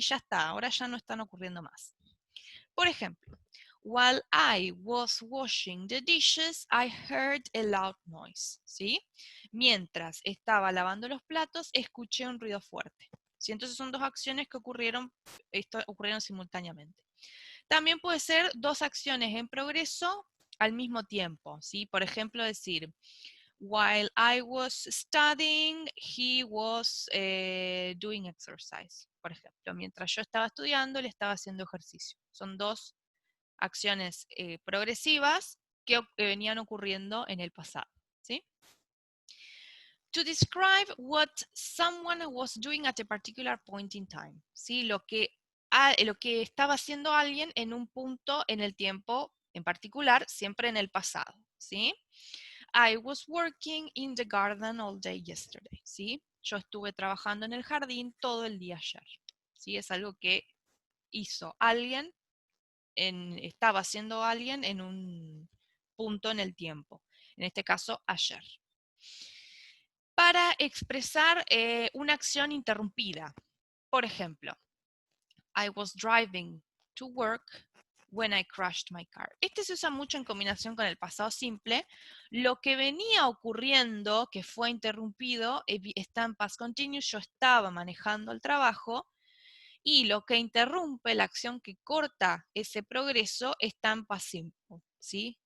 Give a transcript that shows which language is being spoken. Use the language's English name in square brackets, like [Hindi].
[Spanish] Ya está, ahora ya no están ocurriendo más. Por ejemplo, [English] while I was washing the dishes, I heard a loud noise, [Spanish] ¿sí? Mientras estaba lavando los platos, escuché un ruido fuerte. ¿Sí? Entonces son dos acciones que ocurrieron simultáneamente. También puede ser dos acciones en progreso al mismo tiempo, ¿sí? Por ejemplo, decir, [English] while I was studying, he was doing exercise. [Spanish] Por ejemplo, mientras yo estaba estudiando, él estaba haciendo ejercicio. Son dos acciones progresivas que venían ocurriendo en el pasado, ¿sí? [English] To describe what someone was doing at a particular point in time, ¿sí? [Spanish] Lo que estaba haciendo alguien en un punto en el tiempo en particular, siempre en el pasado, ¿sí? [English] I was working in the garden all day yesterday, ¿sí? [Spanish] Yo estuve trabajando en el jardín todo el día ayer, ¿sí? Es algo que hizo alguien, estaba haciendo alguien en un punto en el tiempo, en este caso ayer. Para expresar una acción interrumpida. Por ejemplo, [English] I was driving to work when I crashed my car. [Spanish] Este se usa mucho en combinación con el pasado simple. Lo que venía ocurriendo, que fue interrumpido, está en past continuous. Yo estaba manejando el trabajo Y lo que interrumpe, la acción que corta ese progreso, está en past simple, ¿sí?